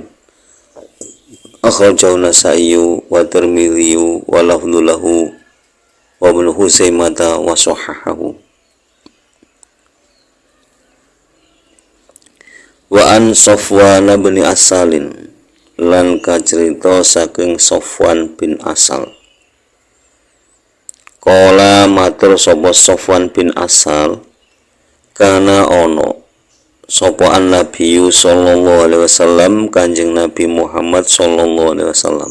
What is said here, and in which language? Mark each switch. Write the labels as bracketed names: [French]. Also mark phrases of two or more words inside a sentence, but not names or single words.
[Arabic] أخرجه النسائي والترمذي واللفظ له وابن خزيمة وصححه. وعن صفوان بن عسال [Javanese] lan kacerita saking Safwan bin Asal. Kala matur sapa Safwan bin Asal, kana ono sapa Nabi [Arabic] صلى الله عليه وسلم [Javanese] Kanjeng Nabi Muhammad [Arabic] صلى الله عليه وسلم.